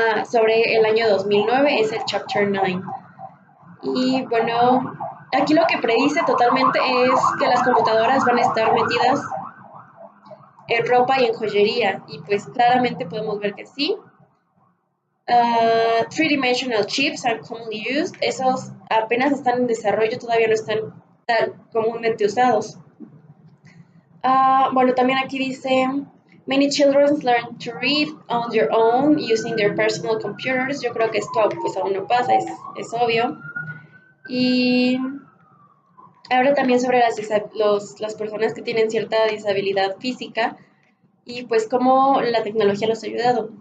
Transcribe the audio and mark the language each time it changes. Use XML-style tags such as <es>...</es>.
<es>Sobre el año 2009 es el Chapter 9. Y bueno, aquí lo que predice totalmente es que las computadoras van a estar metidas en ropa y en joyería. Y pues claramente podemos ver que sí.</es> <en>Three-dimensional chips are commonly used.</en> <es>Esos apenas están en desarrollo, todavía no están tan comúnmente usados. Bueno, también aquí dice,</es> <en>many children learn to read on their own using their personal computers.</en> <es>Yo creo que esto pues aún no pasa, es obvio. Y habla también sobre las personas que tienen cierta disabilidad física y pues cómo la tecnología los ha ayudado.</es>